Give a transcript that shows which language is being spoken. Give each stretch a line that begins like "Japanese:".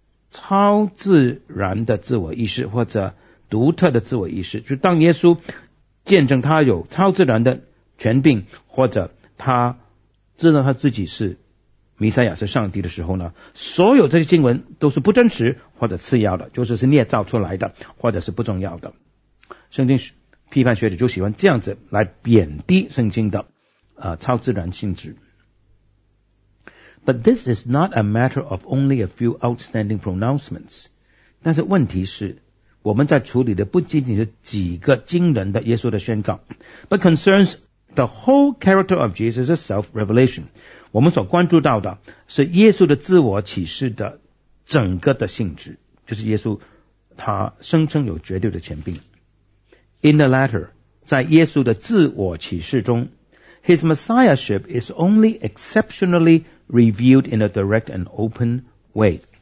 Chinese: 超自然的自我意识或者独特的自我意识，就当耶稣见证他有超自然的权柄或者他知道他自己是弥赛亚是上帝的时候呢，所有这些经文都是不真实或者次要的，就是是捏造出来的或者是不重要的。圣经批判学者就喜欢这样子来贬低圣经的超自然性质。
English: But this is not a matter of only a few outstanding pronouncements.
Chinese: 但是问题是我们在处理的不仅仅是几个惊人的耶稣的宣告，
English: but concerns the whole character of Jesus' self-revelation.
Chinese: 我们所关注到的是耶稣的自我启示的整个的性质，就是耶稣他声称有绝对的权柄。
English: In the latter,
Chinese: 在耶稣的自我启示中，
English: His messiahship is only exceptionally revealed in a direct and open way.